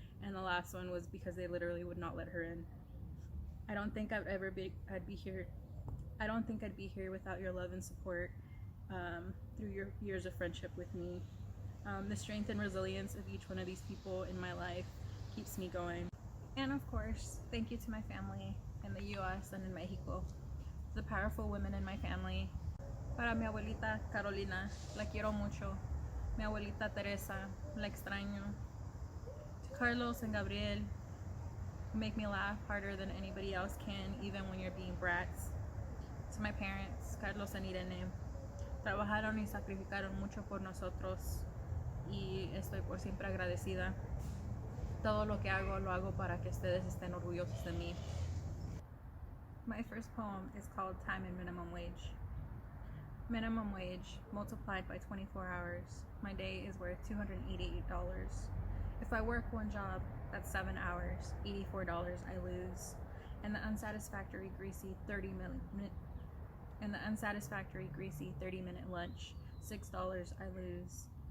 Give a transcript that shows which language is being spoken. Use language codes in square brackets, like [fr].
[en] And the last one was because they literally would not let her in. I don't think I'd be here without your love and support through your years of friendship with me. The strength and resilience of each one of these people in my life keeps me going. And of course, thank you to my family in the US and in Mexico, the powerful women in my family. [es] Para mi abuelita Carolina, la quiero mucho. Mi abuelita Teresa, la extraño. [en] To Carlos and Gabriel, who make me laugh harder than anybody else can, even when you're being brats. To my parents, [es] Carlos and Irene, trabajaron y sacrificaron mucho por nosotros y estoy por siempre agradecida. Todo lo que hago, lo hago para que ustedes estén orgullosos de mí. [en] My first poem is called Time and Minimum Wage. Minimum wage multiplied by 24 hours. My day is worth $288. If I work one job, that's 7 hours, $84 I lose. And the unsatisfactory, greasy 30-minute lunch, $6 I lose.